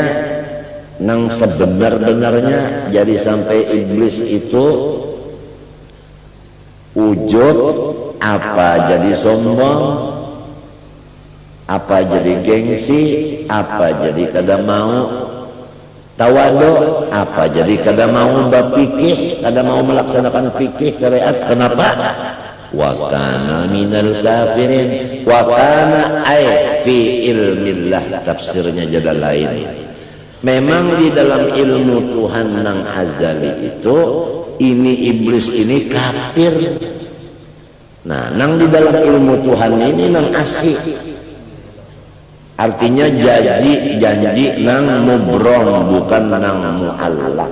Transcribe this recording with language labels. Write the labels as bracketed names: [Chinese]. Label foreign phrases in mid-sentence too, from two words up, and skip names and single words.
[Banjar] Nang sebenar-benarnya jadi sampai iblis itu ujub, apa jadi sombong, apa jadi gengsi, apa jadi kada mau tawadu, apa jadi kada mau berfikih, kada mau melaksanakan fikih syariat. [Indonesian] Kenapa? [Arabic] وكان من الكافرين وكان أي في علم الله, [Indonesian] tafsirnya jadi lain. Memang di dalam ilmu Tuhan nang azali itu, ini iblis ini kafir. [Banjar] Nah, nang di dalam ilmu Tuhan ini nang asik. Artinya janji nang mubrom, bukan nang mu'allaq.